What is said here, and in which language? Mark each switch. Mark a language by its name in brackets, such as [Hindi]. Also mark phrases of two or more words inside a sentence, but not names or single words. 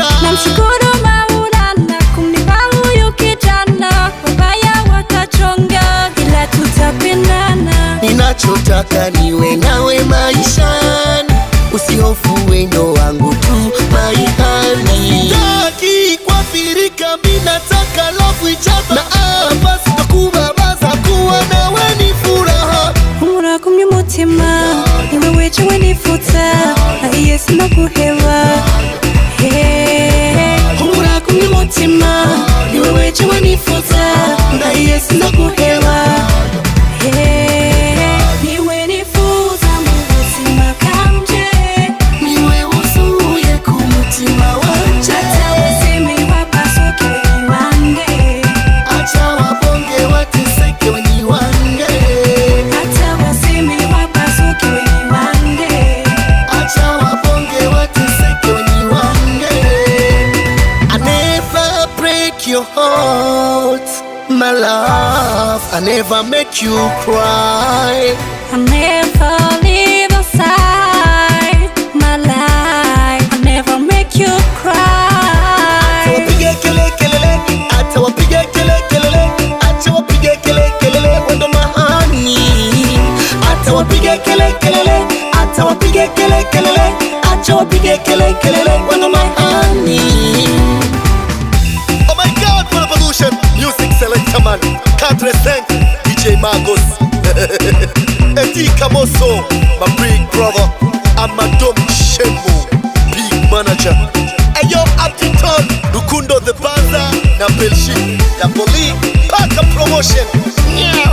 [Swahili] Namshukuru Maulana kumnipa huyu kijana, wabaya watachonga ila tutapendana. Ninachotaka niwe nawe maishani, usihofu wendo wangu tu maihani. Sitaki kuathirika, mimi nataka love ichapa. Na hapa sitakubabaza, kuwa nawe ni furaha. [Rundi] Humura kumye mutima, ni wewe jewe nifuza, nahiye sinakuheba. Humura kumye mutima, ni wewe jewe nifuza, ndaye sinakuheba. Niwe nifuza mubuzima bwanje, Niwe uzuye ku mutima wanje. [Swahili] hata waseme wapasuke wenyi wange, Acha wabonge wateseke wenye wange. hata waseme wapasuke wenyi wange. Acha wabonge wateseke wenye wange. [English] I never break your heart, my love. I never make you cry. I never leave aside my life. I never make you cry. [Swahili] Wapige kele kelele, acha wapige kele kelele, acha wapige kele kelele, wendo mahani. Acha wapige kele kelele, acha wapige kele kelele, acha wapige kele kelele, wendo mahani. [English] Oh my God, Pollution, music selector man, can't resent DJ Magos, Eddie Kamoso, my big brother, and my dumb Shembo, big manager. [Swahili] Ayo Abditon, Rukundo the Banza, na Belshi, ya Poli, Paka Promotion.